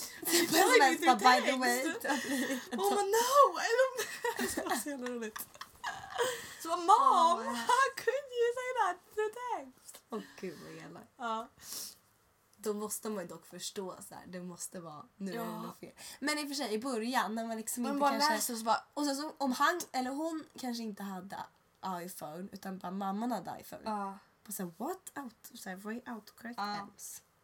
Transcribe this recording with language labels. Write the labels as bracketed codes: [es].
[sv] Det är bara som [en] by the way. Oh my no! [sv] Det var så jävla roligt. [en] Så mom, how could you say that to text? [sv] Åh gud vad jävlar. Ja. Då måste man ju dock förstå så här. Det måste vara, nu är det något fel. Men i och för sig, i början, när man liksom man inte bara kanske... läser och så bara... Och sen så, om han eller hon kanske inte hade iPhone, utan bara mamman hade iPhone. Ja. Bara såhär, what? Så här, vad är autocorrect apps?